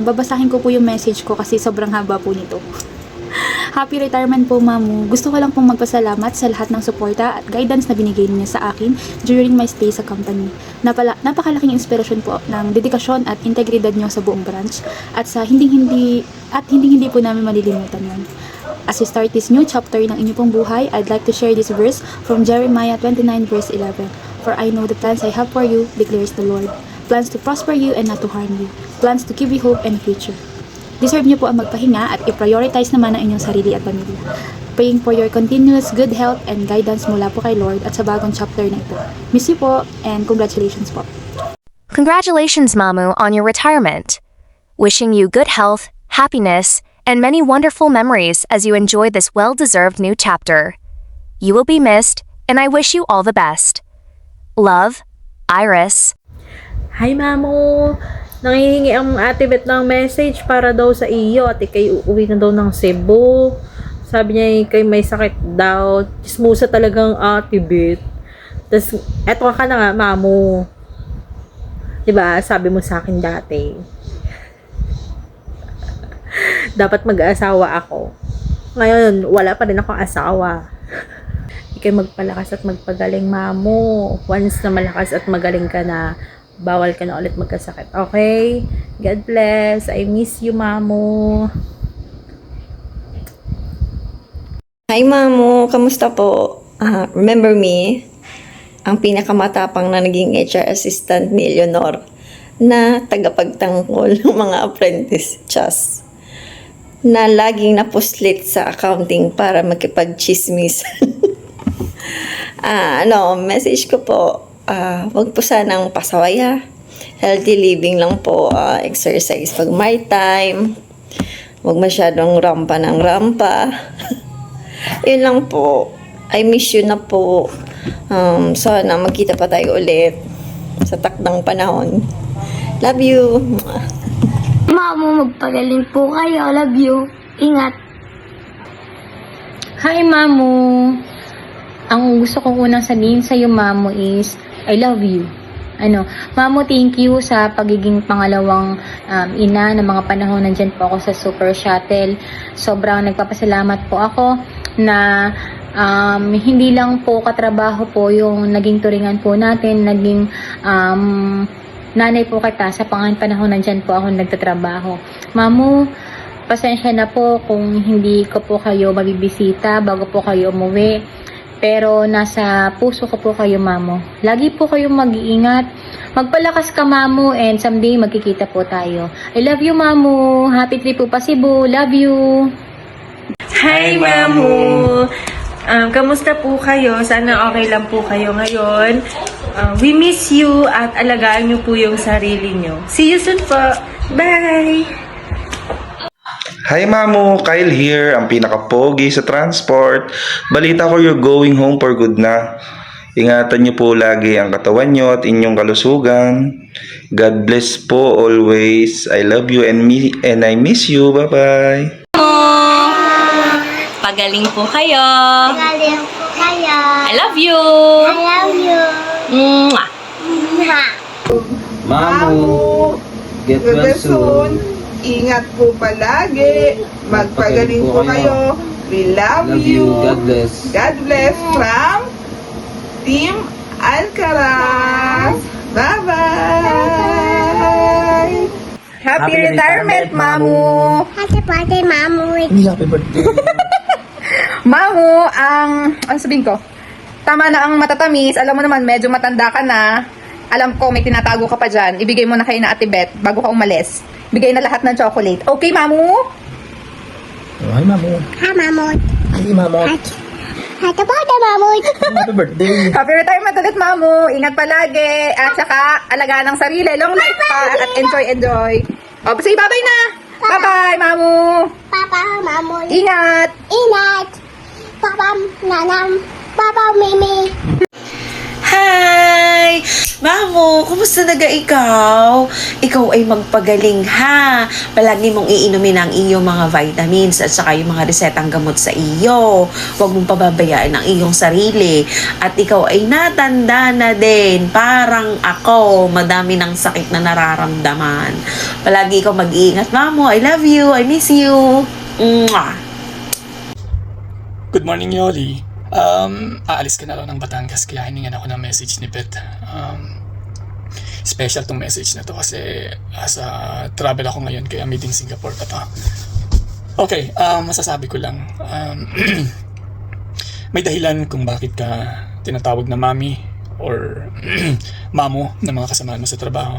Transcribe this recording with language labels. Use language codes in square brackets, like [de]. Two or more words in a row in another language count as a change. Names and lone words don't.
[tl] Babasahin ko po yung message ko kasi sobrang haba po nito. [en] Happy retirement [tl] po, Mamu. Gusto ko lang pong magpasalamat sa lahat ng suporta at guidance na binigay niyo sa akin [en] during my stay [tl] sa company. Napakalaking inspirasyon po ng dedikasyon at integridad niyo sa buong branch at hindi po namin malilimutan yan. [en] As we start this new chapter [tl] ng inyong pong buhay, [en] I'd like to share this verse from Jeremiah 29 verse 11. For I know the plans I have for you, declares the Lord. Plans to prosper you and not to harm you. Plans to give you hope and a future. [tl] Deserve niyo po ang magpahinga at i-prioritize naman ang inyong sarili at pamilya. [en] Praying for your continuous good health and guidance [tl] mula po kay Lord at sa bagong chapter na ito. [en] Miss you po and congratulations po. Congratulations, Mamu, on your retirement. Wishing you good health, happiness, and many wonderful memories as you enjoy this well-deserved new chapter. You will be missed, and I wish you all the best. Love, Iris. Hi, Mamu! [tl] Nangihingi ang Ate Bet ng message para daw sa iyo at ikay uuwi na daw ng Cebu. Sabi niya ikay may sakit daw. Chismusa talagang Ate Bet. Tapos, eto ka na nga, Mamu. Diba, sabi mo sa akin dati. Dapat mag-asawa ako. Ngayon, wala pa rin akong asawa. Ikay magpalakas at magpagaling, Mamu. [en] Once na [tl] malakas at magaling ka na, bawal ka na ulit magkasakit. [en] Okay? God bless. I miss you, Mamu. Hi, Mamu. [tl] Kamusta po? [en] Remember me? [tl] Ang pinakamatapang na naging [en] HR assistant [tl] ni Leonor na tagapagtangkol ng mga apprentice chas na laging napuslit sa accounting para makipag-chismis. Message ko po, wag po sanang pasawaya. [en] Healthy living [tl] lang po, exercise pag may time. Wag masyadong rampa ng rampa. Yun lang po. [en] I miss you na po. [tl] Sana magkita pa tayo ulit sa takdang panahon. [en] Love you. [tl] Mamu, magpagaling po kayo. [en] Love you. [tl] Ingat. Hi, Mamu! Ang gusto kong unang sabihin sa iyo, [en] Mamu, is I love you. [tl] Mamu, thank you sa pagiging pangalawang ina ng mga panahon nandyan po ako sa Super Shuttle. Sobrang nagpapasalamat po ako na hindi lang po katrabaho po yung naging turingan po natin, naging nanay po kita sa panahon nandyan po ako nagtatrabaho. Mamu, pasensya na po kung hindi ko po kayo mabibisita bago po kayo umuwi. Pero nasa puso ko po kayo, Mamu. Lagi po kayong mag-iingat. Magpalakas ka, Mamu, and someday magkikita po tayo. [en] I love you, Mamu. Happy trip [tl] po pa Cebu. [en] Love you. Hi, Mamu! [tl] Kamusta po kayo? Sana okay lang po kayo ngayon. [en] We miss you [tl] at alagaan niyo po yung sarili niyo. [en] See you soon po. Bye! Hi Mamu, Kyle here, [tl] ang pinaka-pogi sa transport. Balita ko [en] you're going home for good na. [tl] Ingatan niyo po lagi ang katawan niyo at inyong kalusugan. [en] God bless po always. I love you and I miss you. Bye-bye. [tl] Pagaling po kayo. Pagaling po kayo. [en] I love you. I love you. Mwah. Mamu, get well soon. [tl] Ingat po palagi. Magpagaling po kayo. [en] We love you. God bless. God bless from Team Alcaraz. Bye-bye! Happy retirement, Mamu! Happy birthday, Mamu. [tl] Mamu, ano sabihin ko? Tama na ang matatamis. Alam mo naman, medyo matanda ka na. Alam ko, may tinatago ka pa dyan. Ibigay mo na kay na Ate Beth bago ka umalis. Bigay na lahat ng chocolate. Okay, Mamu? [en] Hi, Mamu. Happy birthday, Mamu. Happy birthday. Happy retirement ulit, Mamu. [tl] Ingat palagi. At saka, alagaan ng sarili. [en] Long life [tl] pa. At enjoy. O, [en] say bye-bye [tl] na. [en] Bye-bye, Mamu. [tl] Papa, Mamu. Ingat. Papa, Nanam. Papa, Mimi. Hi! Mamo, kumusta naga ikaw? Ikaw ay magpagaling ha. Palagi mong iinumin ang iyong mga vitamins at saka yung mga resetang gamot sa iyo. Huwag mong pababayaan ang iyong sarili. At ikaw ay natanda na din. Parang ako, madami ng sakit na nararamdaman. Palagi ikaw mag-iingat, Mamo. [en] I love you. I miss you. Mwah! Good morning, Yoli. [tl] Aalis ka na raw ng Batangas kaya hiningan ako ng message ni Beth. Special tong message na to kasi sa travel ako ngayon kaya meeting Singapore pa to. Okay, masasabi ko lang. May dahilan kung bakit ka tinatawag na mami or mamo ng mga kasamahan mo sa trabaho.